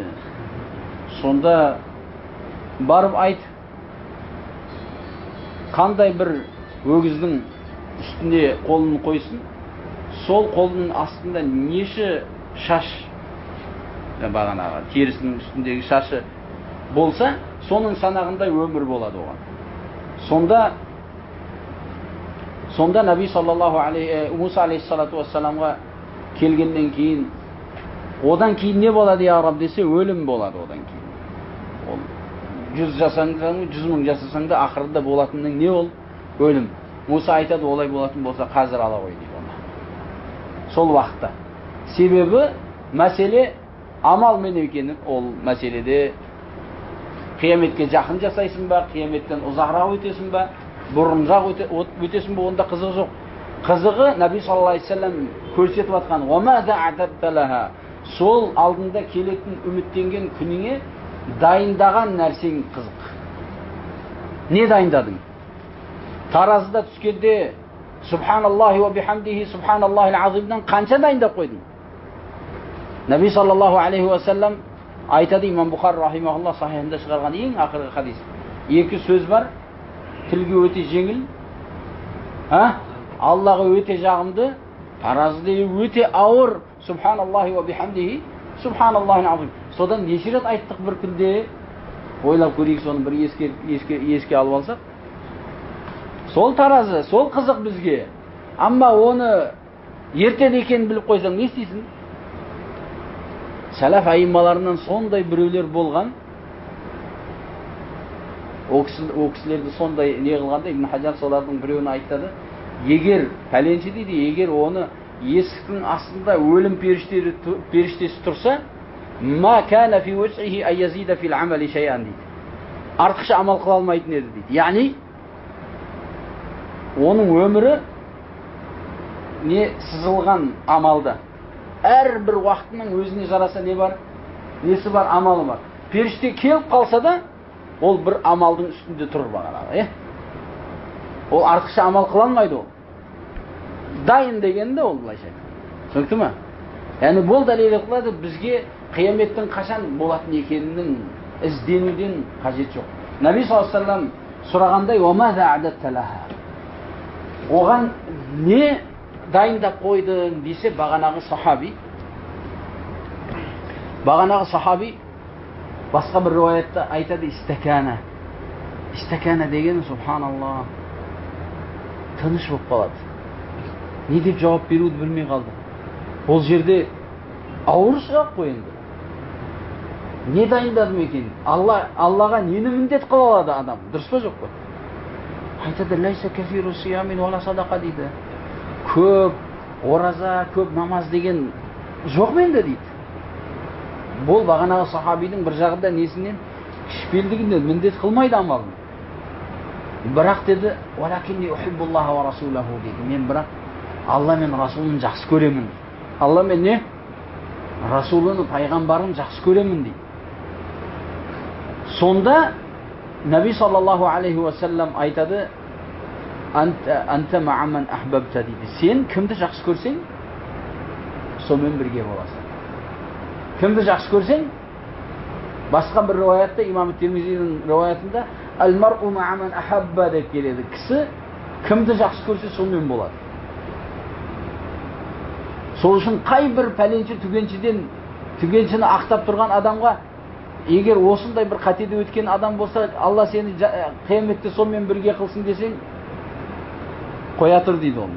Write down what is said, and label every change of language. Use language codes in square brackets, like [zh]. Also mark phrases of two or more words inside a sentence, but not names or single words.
[kk] Сонда барып айт, қандай бір өгіздің үстіне қолын қойсын, сол қолының астында неше шаш, бағанағы терісінің үстіндегі шашы болса, соның санағындай өмір болады оған. Сонда Наби [ar] صلى الله عليه [kk] Муса [ar] عليه الصلاة والسلام [kk] келгеннен кейін, одан кейін не болады я Раб десе, өлім болады одан кейін. Ол 100 жасаң да, 100 мың жасасаң да, ақырында болатының не ол? Өлім. Муса айтады, олай болатын болса қазір ала ғой дейді оны. Сол уақытта. Себебі мәселе амал мен екенін, ол мәселеде қияметке жақын жасайсың ба, қияметтен ұзағырақ өтесің ба, бұрынырақ өтесің ба, онда қызық жоқ. Қызығы Наби [ar] صلى الله عليه وسلم [kk] көрсетіп жатқан, [ar] "وماذا أعددت لها", [kk] сол алдында келетін үміттенген күніңе дайындаған нәрсең қызық. Не дайындадың? Таразыда түскенде [ar] سبحان الله وبحمده سبحان الله العظيم [kk] қанша дайындап қойдың? Наби [ar] صلى الله عليه وسلم [kk] айтады, имам Бухари рахимахуллах сахихында шығарған ең ақырғы хадис. Екі сөз бар, тілге өте жеңіл, Аллаға өте жағымды, таразыда өте ауыр. [ar] سبحان الله وبحمده سبحان الله العظيم. [kk] Содан неше рет айттық бір күнде, ойлап көрейік, соны бір еске алып алсақ. Сол таразы, сол қызық бізге. Амма оны ертең екенін біліп қойсаң не істейсің? Сәләф айыммаларынан сондай біреулер болған. О кісілерді сондай не қылғанда, Ибн Хаджар солардың біреуіне айтады. Егер, пәленші дейді, егер оны есіктің астында өлім періштесі тұрса, [ar] ما كان في وجهه أيزيد في العمل شيئا [kk] дейді. Артықша амал қыла алмайтын еді дейді. Яғни оның өмірі не сызылған амалда. Әрбір уақытының өзіне жараса не бар? Несі бар? Амалы бар. Періште келіп қалса да, ол бір амалдың үстінде тұрыр бағанағы. Ол артықша амал қыла алмайды ол. Дайын дегенде ол былайша. Түсінікті ме? Яғни бұл дәлел қылады, бізге қияметтің қашан болатын екенінің ізденуден қажет жоқ. Наби [ar] صلى الله عليه وسلم [kk] сұрағандай, [ar] "وماذا أعددت لها", [kk] оған не дайындап қойдың десе, бағанағы сахаби басқа бір риwayatта айтады, истакана деген, субханаллах, тыныш болып қалады. Не деп жауап беруді білмей қалды. Ол жерде ауыр сұрақ қой енді. Не дайындадым екен? Аллаға нені міндет қыла алады адам? Дұрыс па жоқ па? Айтады, [ar] ليس كثير صيام ولا صدقة дейді. [kk] Көп ораза, көп намаз деген жоқ менде дейді. Бұл бағанағы сахабидің бір жағында несінен кішіпелдігінен міндет қылмайды амалын. Бірақ деді, [ar] ولكني أحب الله ورسوله [kk] дейді. Мен бірақ Алла мен Расулын жақсы көремін. Алла мен не? Расулын, пайғамбарын жақсы көремін дейді. Сонда Наби [ar] صلى الله عليه وسلم [kk] айтады, [ar] أنت مع من أحببت [kk] дейді. Сен кімді жақсы көрсең, сонымен бірге боласың. Кімді жақсы көрсең, басқа бір риwayatта, имам Тирмизидің риwayatында [ar] المرء مع من أحب [kk] деп келеді. Кісі кімді жақсы көрсе сонымен болады. Сол үшін қай бір пәленші түгеншіні ақтап тұрған адамға, егер осындай бір қатеде өткен адам болса, Алла сені қияметте сонымен бірге қылсын десең, қоя тұр дейді ол.